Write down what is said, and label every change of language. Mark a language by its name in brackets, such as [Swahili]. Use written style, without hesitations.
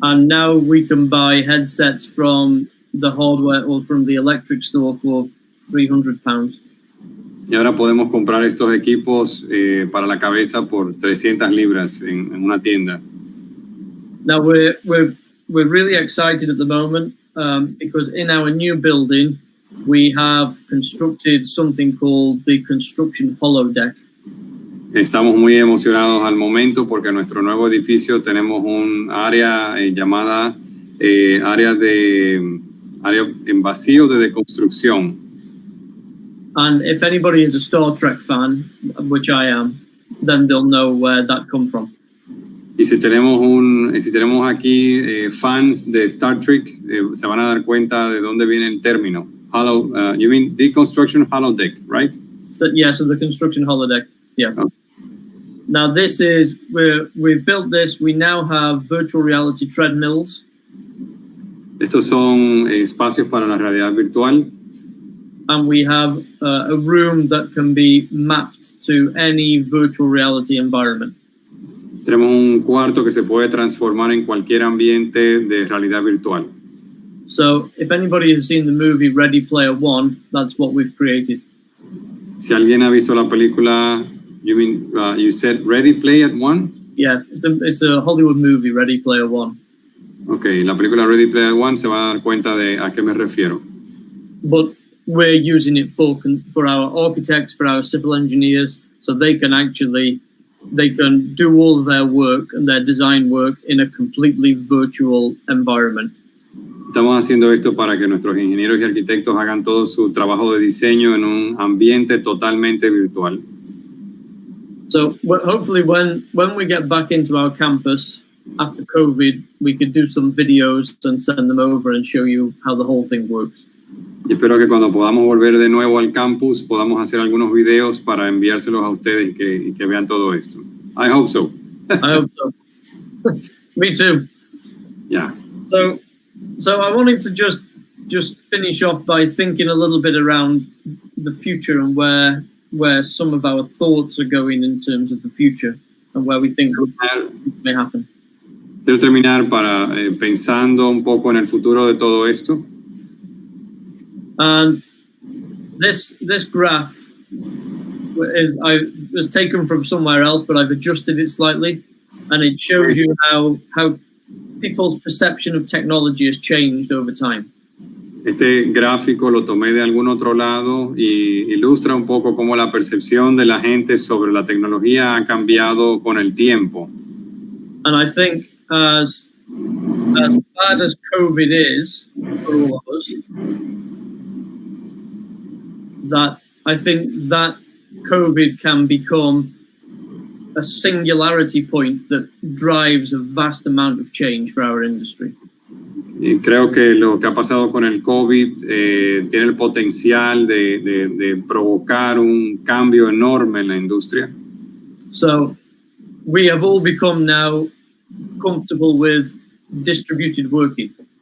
[English] And now we can buy headsets from the hardware or from the electric store for £300. [Spanish] Y ahora podemos comprar estos equipos para la cabeza por 300 libras en una tienda. [English] Now we're really excited at the moment because in our new building we have constructed something called the construction holodeck. [Spanish] Estamos muy emocionados al momento porque en nuestro nuevo edificio tenemos un área llamada área en vacío de deconstrucción. [English] And if anybody is a Star Trek fan, which I am, then they'll know where that come from. [Spanish] Y si tenemos aquí fans de Star Trek, se van a dar cuenta de dónde viene el término. [English] You mean deconstruction holodeck, right? So the construction holodeck. Yeah. Oh. Now this is we've built this. We now have virtual reality treadmills. [Spanish] Estos son espacios para la realidad virtual. [English] And we have a room that can be mapped to any virtual reality environment. [Spanish] Tenemos un cuarto que se puede transformar en cualquier ambiente de realidad virtual. [English] So if anybody has seen the movie Ready Player One, that's what we've created. [Spanish] Si alguien ha visto la película, [English] you said Ready Player One? Yeah, it's a Hollywood movie, Ready Player One. [Spanish] Okay, la película Ready Player One se va a dar cuenta de a qué me refiero. [English] But we're using it for our architects, for our civil engineers, so they can do all of their work and their design work in a completely virtual environment. [Spanish] Estamos haciendo esto para que nuestros ingenieros y arquitectos hagan todo su trabajo de diseño en un ambiente totalmente virtual. [English] So hopefully when we get back into our campus after COVID, we could do some videos and send them over and show you how the whole thing works. [Spanish] Y espero que cuando podamos volver de nuevo al campus podamos hacer algunos videos para enviárselos a ustedes y que vean todo esto. [English] I hope so. I hope so. Me too. Yeah. So I wanted to just finish off by thinking a little bit around the future and where some of our thoughts are going in terms of the future and where we think may happen. [Spanish] Quiero terminar pensando un poco en el futuro de todo esto. [English] And this graph was taken from somewhere else, but I've adjusted it slightly, and it shows you how people's perception of technology has changed over time. [Spanish] Este gráfico lo tomé de algún otro lado y ilustra un poco cómo la percepción de la gente sobre la tecnología ha cambiado con el tiempo. [English] And I think as bad as COVID is for all of us, that I think that COVID can become a singularity point that drives a vast amount of change for our industry. [Spanish] Y creo que lo que ha pasado con el COVID tiene el potencial de provocar un cambio enorme en la industria. [English] So we have all become now comfortable with distributed working.